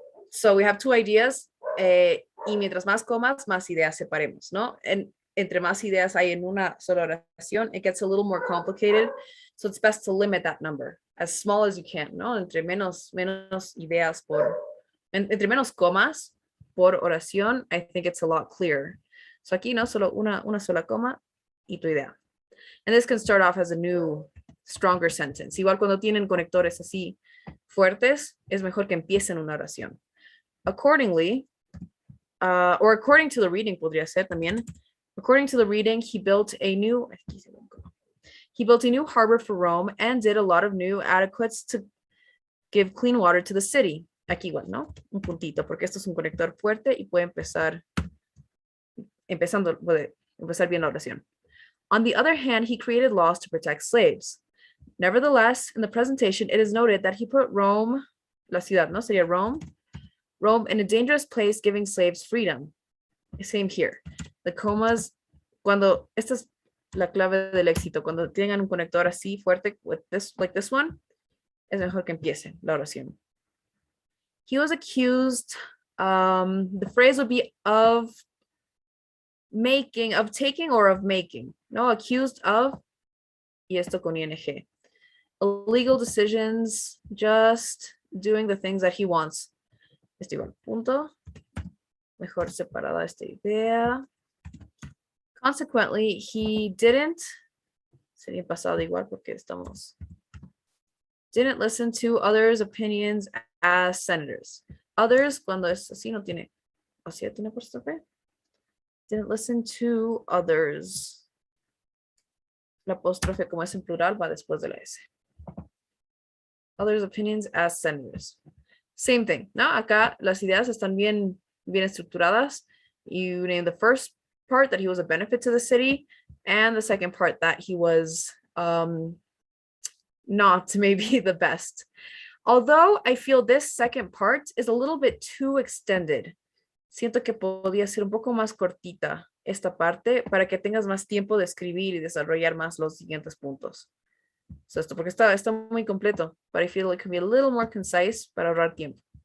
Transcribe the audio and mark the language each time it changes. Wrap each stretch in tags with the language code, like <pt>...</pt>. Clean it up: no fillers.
<en>So we have two ideas,</en> <es>y mientras más comas, más ideas separemos, ¿no? Entre más ideas hay en una sola oración,</es> <en>it gets a little more complicated. So it's best to limit that number as small as you can, ¿no?</en> <es>Entre menos ideas entre menos comas por oración,</es> <en>I think it's a lot clearer.</en> <es>So aquí, ¿no? Solo una sola coma y tu idea.</es> <en>And this can start off as a new, stronger sentence.</en> <es>Igual cuando tienen conectores así fuertes, es mejor que empiecen una oración.</es> <en>Accordingly, or according to the reading,</en> <es>podría ser también.</es> <en>According to the reading, he built a new harbor for Rome and did a lot of new aqueducts to give clean water to the city.</en> <es>Aquí igual, ¿no? Un puntito, porque esto es un conector fuerte y puede puede empezar bien la oración.</es> <en>On the other hand, he created laws to protect slaves. Nevertheless, in the presentation, it is noted that he put Rome,</en> <es>la ciudad,</es> <en>¿no? Sería Rome in a dangerous place, giving slaves freedom. Same here.</en> <es>The comas, esta es la clave del éxito, cuando tengan un conector así fuerte,</es> <en>like this one,</en> <es>es mejor que empiecen la oración.</es> <en>He was accused, the phrase would be of taking or of making. No, accused of,</en> <es>y esto con ing.</es> <en>Illegal decisions, just doing the things that he wants.</en> <es>Igual, punto. Mejor separada esta idea.</es> <en>Consequently, he didn't,</en> <es>sería pasado igual porque</es> <en>didn't listen to others' opinions as senators.</en> <es>Others, cuando es así, no tiene, así tiene apóstrofe.</es> <en>Didn't listen to others.</en> <es>La apóstrofe, como es en plural, va después de la S.</es> <en>Others' opinions as senators. Same thing, ¿no?</en> <es>Acá las ideas están bien estructuradas.</es> <en>You name the first part that he was a benefit to the city, and the second part that he was not maybe the best. Although I feel this second part is a little bit too extended.</en> <es>Siento que podría ser un poco más cortita esta parte para que tengas más tiempo de escribir y desarrollar más los siguientes puntos.</es> <en>So</en> <es>esto porque está muy completo,</es> <en>but I feel it can be a little more concise</en> <es>para ahorrar tiempo.</es>